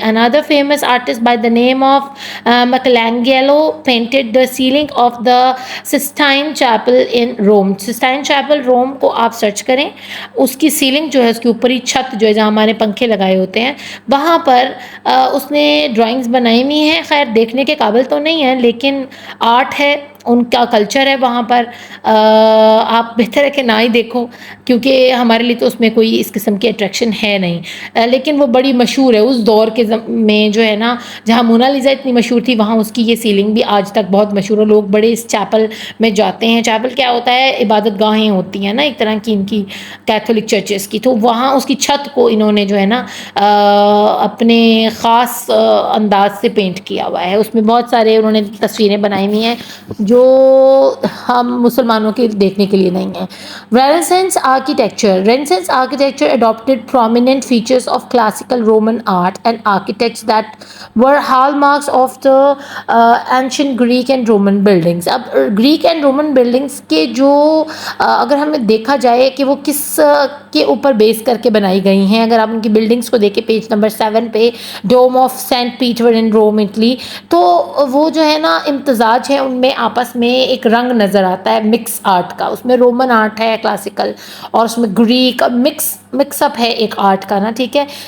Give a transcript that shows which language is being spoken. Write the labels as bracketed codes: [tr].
[en] another famous artist by the name of Michelangelo painted the ceiling of the Sistine Chapel in Rome. [ur] Sistine Chapel روم کو آپ search کریں، اس کی selling جو ہے، اس کے اوپر ہی چھت جو ہے جہاں ہمارے پنکھے لگائے ہوتے ہیں، وہاں پر اس نے ڈرائنگز بنائی ہوئی ہیں. خیر دیکھنے کے قابل تو نہیں ہے لیکن آرٹ ہے ان کا کلچر ہے وہاں پر، آپ بہتر ہے کہ نہ ہی دیکھو، کیونکہ ہمارے لیے تو اس میں کوئی اس قسم کی اٹریکشن ہے نہیں، لیکن وہ بڑی مشہور ہے اس دور کے میں جو ہے نا، جہاں مونا لیزا اتنی مشہور تھی وہاں اس کی یہ سیلنگ بھی آج تک بہت مشہور ہے، لوگ بڑے اس چیپل میں جاتے ہیں. چیپل کیا ہوتا ہے؟ عبادت گاہیں ہوتی ہیں نا ایک طرح کی ان کی کیتھولک چرچز کی، تو وہاں اس کی چھت کو انہوں نے جو ہے نا اپنے خاص انداز سے پینٹ کیا ہوا ہے، اس میں بہت سارے انہوں نے تصویریں بنائی ہوئی ہیں جو ہم مسلمانوں کے دیکھنے کے لیے نہیں ہیں. [en] Renaissance architecture. Renaissance architecture adopted prominent features of classical Roman art and architects that were hallmarks of the ancient Greek and Roman buildings. [ur] اب [en] Greek and Roman buildings [ur] کے جو اگر ہمیں دیکھا جائے کہ وہ کس کے اوپر بیس کر کے بنائی گئی ہیں، اگر آپ ان کی بلڈنگس کو دیکھیں پیج نمبر 7 پہ، ڈوم of Saint Peter in room Italy, تو وہ جو ہے نا امتزاج ہے ان میں، آپس میں ایک رنگ نظر آتا ہے مکس آرٹ کا، اس میں رومن آرٹ ہے کلاسیکل اور اس میں گریک مکس اپ ہے ایک آرٹ کا نا، ٹھیک ہے.